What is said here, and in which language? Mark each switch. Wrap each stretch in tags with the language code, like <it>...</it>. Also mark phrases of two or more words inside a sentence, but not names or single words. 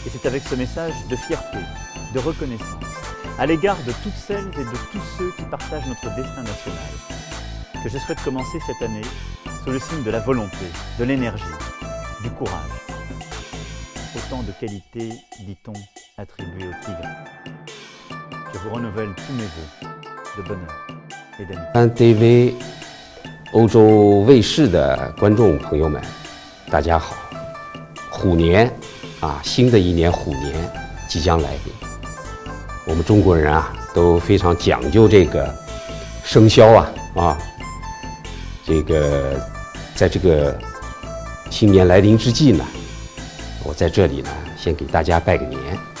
<fr>Et c'est avec ce message de fierté, de reconnaissance, à l'égard de toutes celles et de tous ceux qui partagent notre destin national, que je souhaite commencer cette année sous le signe de la volonté, de l'énergie, du courage. Autant de qualités, dit-on, attribuées au tigre. Je vous renouvelle tous mes vœux de bonheur et d'amitié。</fr> <zh>TV 欧洲卫视的观众朋友们，大家好！虎年啊，新的一年虎年即将来临。我们中国人啊，都非常讲究这个生肖这个在这个新年来临之际呢，我在这里呢，先给大家拜个年</zh>